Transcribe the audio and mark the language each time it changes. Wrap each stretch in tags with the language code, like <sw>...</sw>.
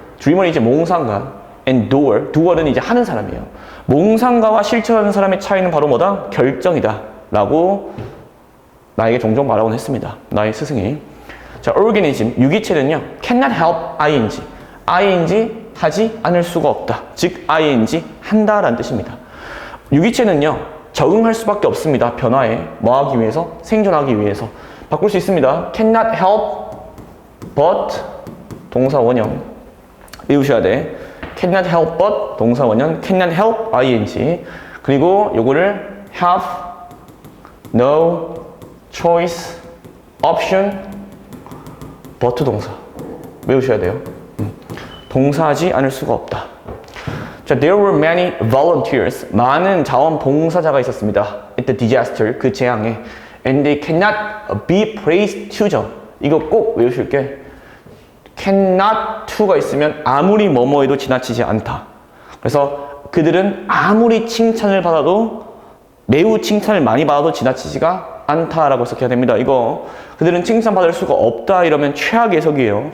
<ko>dreamer은 이제 몽상가</ko> <en>and doer.</en> <ko>doer는 이제 하는 사람이에요. 몽상가와 실천하는 사람의 차이는 바로 뭐다? 결정이다. 라고 나에게 종종 말하곤 했습니다. 나의 스승이. 자, organism, 유기체는요</ko> <en>cannot help ing.</en> <ko>ing 하지 않을 수가 없다. 즉 ing 한다라는 뜻입니다. 유기체는요 적응할 수밖에 없습니다. 변화에 뭐 하기 위해서? 생존하기 위해서. 바꿀 수 있습니다.</ko> <en>cannot help but</en> <ko>동사 원형 외우셔야 돼.</ko> <en>cannot help but</en> <ko>동사 원형</ko> <en>cannot help ing.</en> <ko>그리고 요거를</ko> <en>have no choice option but</en> <ko>동사 외우셔야 돼요. 동사하지 않을 수가 없다.</ko> <en>자, there were many volunteers.</en> <ko>많은 자원봉사자가 있었습니다.</ko> <en>at the disaster.</en> <ko>그 재앙에.</ko> <en>and they cannot be praised to죠.</en> <ko>이거 꼭 외우실 게</ko> <en>cannot to</en> <ko>가 있으면 아무리 뭐뭐해도 지나치지 않다. 그래서 그들은 아무리 칭찬을 받아도 매우 칭찬을 많이 받아도 지나치지가 않다라고 해석해야 됩니다. 이거 그들은 칭찬받을 수가 없다 이러면 최악의 해석이에요.</ko>